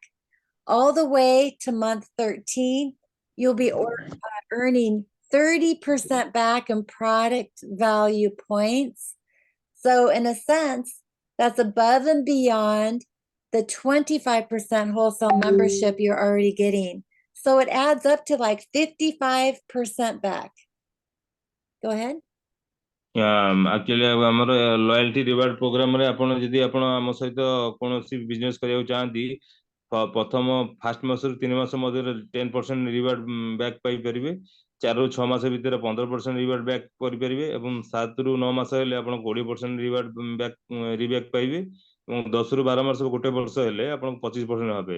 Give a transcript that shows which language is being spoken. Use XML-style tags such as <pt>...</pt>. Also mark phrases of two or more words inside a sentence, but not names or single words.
<en>All the way to month 13, you'll be earning 30% back in product value points. So, in a sense, that's above and beyond the 25% wholesale membership you're already getting. So, it adds up to like 55% back. Go ahead.</en> <or>ଆକ୍ଚୁଆଲି ଆମର</or> <en>loyalty reward programରେ</en> <or>ଆପଣ ଯଦି ଆପଣ ଆମ ସହିତ କୌଣସି ବିଜନେସ୍ କରିବାକୁ ଚାହାନ୍ତି, ପ୍ରଥମ ଫାଷ୍ଟ ମାସରୁ 3 ମାସ ମଧ୍ୟରେ 10%</or> <en>reward back</en> <or>ପାଇପାରିବେ। 4 ରୁ 6 ମାସ ଭିତରେ 15%</or> <en>reward back</en> <or>କରିପାରିବେ, ଏବଂ 7 ରୁ 9 ମାସ ହେଲେ ଆପଣ 20%</or> <en>reward reback</en> <or>ପାଇବେ, ଏବଂ 10 ରୁ 12 ମାସ, ଗୋଟେ ବର୍ଷ ହେଲେ ଆପଣ 25% ହେବେ।</or>